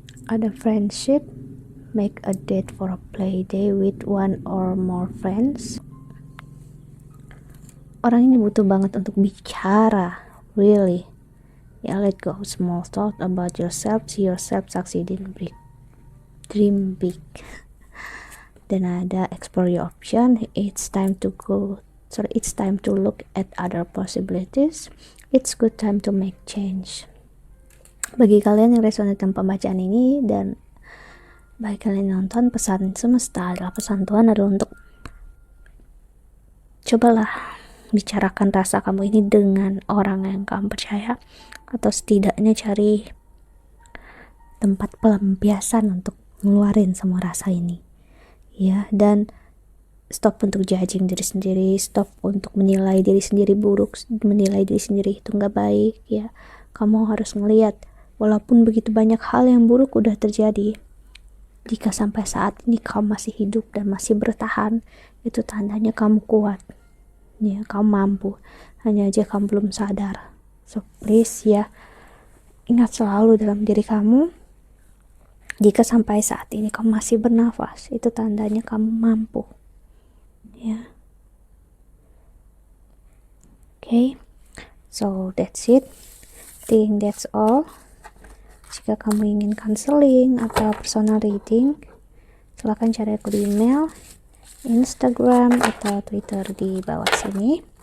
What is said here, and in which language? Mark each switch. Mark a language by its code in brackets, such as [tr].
[id] Ada [en] friendship, make a date for a play day with one or more friends. [id] Orang ini butuh banget untuk bicara, really. [en] Ya, let go of small thought about yourself, see yourself succeeding big, dream big. [id] Dan ada [en] explore your option, it's time to look at other possibilities, it's good time to make change. [id] Bagi kalian yang resonate dengan pembacaan ini dan bagi kalian yang nonton, pesan semesta adalah pesan Tuhan adalah untuk cobalah bicarakan rasa kamu ini dengan orang yang kamu percaya, atau setidaknya cari tempat pelampiasan untuk ngeluarin semua rasa ini ya. Dan stop untuk judging diri sendiri, stop untuk menilai diri sendiri buruk, menilai diri sendiri itu nggak baik ya. Kamu harus ngelihat walaupun begitu banyak hal yang buruk udah terjadi, jika sampai saat ini kamu masih hidup dan masih bertahan, itu tandanya kamu kuat ya, kamu mampu, hanya aja kamu belum sadar. [en] So please [id] ya, ingat selalu dalam diri kamu, jika sampai saat ini kamu masih bernafas, itu tandanya kamu mampu ya. [en] Okay, so that's it, think that's all. [id] Jika kamu ingin counseling atau personal reading, silahkan cari aku di email, Instagram, atau Twitter di bawah sini.